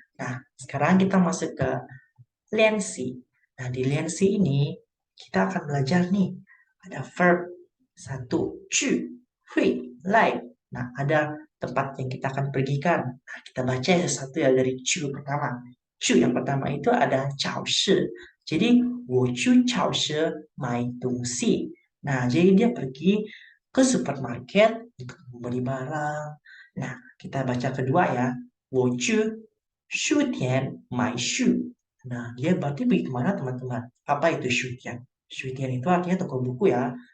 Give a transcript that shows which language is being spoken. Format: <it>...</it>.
<id>Nah, sekarang kita masuk ke Lensi. Nah, di Lensi ini kita akan belajar nih. Ada verb satu, cu, hui, lai. Nah, ada tempat yang kita akan pergikan. Nah, kita baca satu ya dari cu pertama. 去yang pertama itu ada 超市. Jadi,</id> <zh>我去超市买东西.</zh> <id>Nah, jadi dia pergi ke supermarket untuk membeli barang. Nah, kita baca kedua ya.</id> <zh>我去书店买书.</zh> <id>Nah, dia berarti pergi kemana teman-teman? Apa itu 书店?书店 itu artinya toko buku ya.</id>